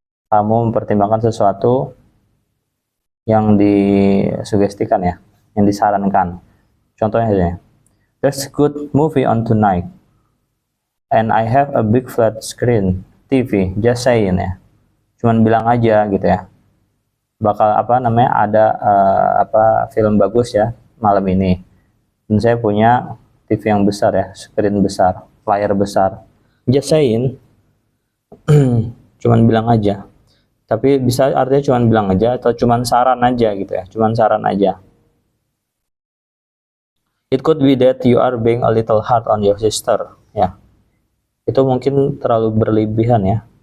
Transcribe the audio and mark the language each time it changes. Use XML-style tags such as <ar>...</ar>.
<id>Kamu mempertimbangkan sesuatu yang disugestikan ya, yang disarankan. Contohnya saja,</id> <en>there's good movie on tonight, and I have a big flat screen TV. Just saying</en> <id>ya, cuman bilang aja gitu ya. Bakal ada film bagus ya malam ini. Dan saya punya TV yang besar ya, screen besar, layar besar.</id> <en>Just saying,</en> <id>cuman bilang aja. Tapi bisa artinya cuman bilang aja atau cuman saran aja gitu ya, cuman saran aja.</id> <en>It could be that you are being a little hard on your sister ya.</en> <id>Itu mungkin terlalu berlebihan ya.</id>